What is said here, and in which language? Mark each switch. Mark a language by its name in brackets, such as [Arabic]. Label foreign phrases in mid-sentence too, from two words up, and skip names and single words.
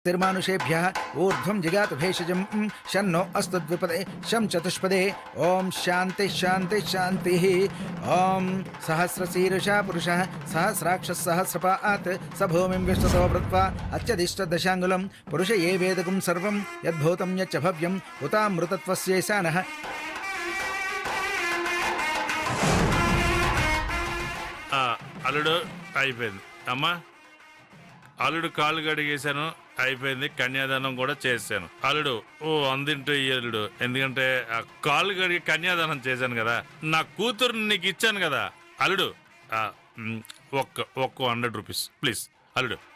[Sanskrit] तिर्मानुषेभ्यः ऊर्ध्वं जिगातु भेषजं शन्नो अस्तु द्विपदे शं चतुष्पदे ॐ शान्ति शान्ति शान्तिः ॐ सहस्रशीर्षा पुरुषः सहस्राक्षः सहस्रपात् स भूमिं विश्वतो वृत्वा अत्यधिष्ठदशाङ्गुलं पुरुष ये वेदकं सर्वं यद्भूतं यच्च भव्यम् उतामृतत्वस्यैशानः [Telugu] అల్లుడు అయిపోయింది అమ్మా అల్లుడు కాళ్ళు కడిగేశాను అయిపోయింది కన్యాదానం కూడా చేశాను అల్లుడు అందింటూ అల్లుడు ఎందుకంటే కాళ్ళు కడిగి కన్యాదానం చేశాను కదా నా కూతురు నీకు ఇచ్చాను కదా అల్లుడు ఒక్క 100 [English] rupees please [Telugu] అల్లుడు.